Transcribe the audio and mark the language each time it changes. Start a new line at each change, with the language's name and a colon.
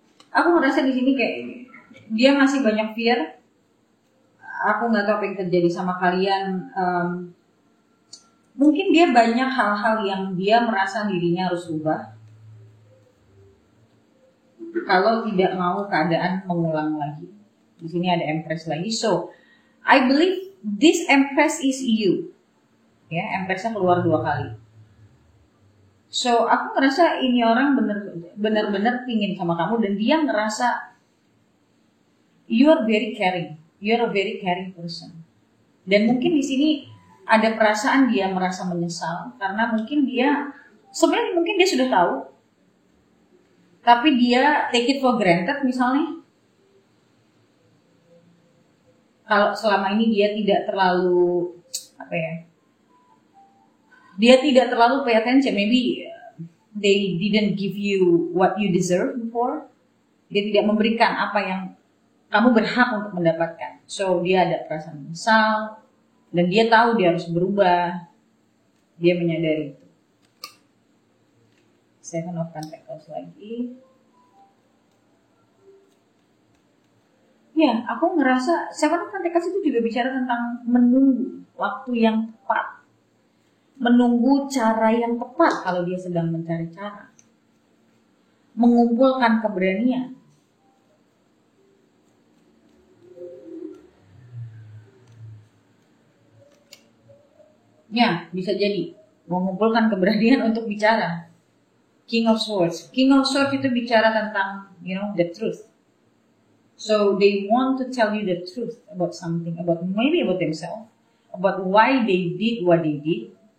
Indonesian: Aku ngerasa di sini kayak dia masih banyak fear. Aku nggak tahu apa yang terjadi sama kalian. Mungkin dia banyak hal-hal yang dia merasa dirinya harus ubah. Kalau tidak mau keadaan mengulang lagi. Di sini ada Empress lagi.
English: So, I believe this Empress is you.
Indonesian: Ya, Empressnya keluar 2 kali. So, aku ngerasa ini orang benar-benar pingin sama kamu, dan dia ngerasa
English: you are very caring. You are a very caring person.
Indonesian: Dan mungkin di sini ada perasaan dia merasa menyesal karena mungkin dia sudah tahu, tapi dia
English: take it for granted
Indonesian: misalnya. Kalau selama ini dia tidak terlalu dia tidak terlalu
English: pay attention. Maybe they didn't give you what you deserve before.
Indonesian: Dia tidak memberikan apa yang kamu berhak untuk mendapatkan. So dia ada perasaan menyesal, dan dia tahu dia harus berubah. Dia menyadari itu. Seven of Pentacles lagi. Ya, aku ngerasa Seven of Pentacles itu juga bicara tentang menunggu waktu yang tepat. Menunggu cara yang tepat kalau dia sedang mencari cara. Mengumpulkan keberanian. Ya, bisa jadi mengumpulkan keberanian untuk bicara. King of Swords. King of Swords itu bicara tentang,
English: the truth. So they want to tell you the truth about something, maybe about themselves, about why they did what they did.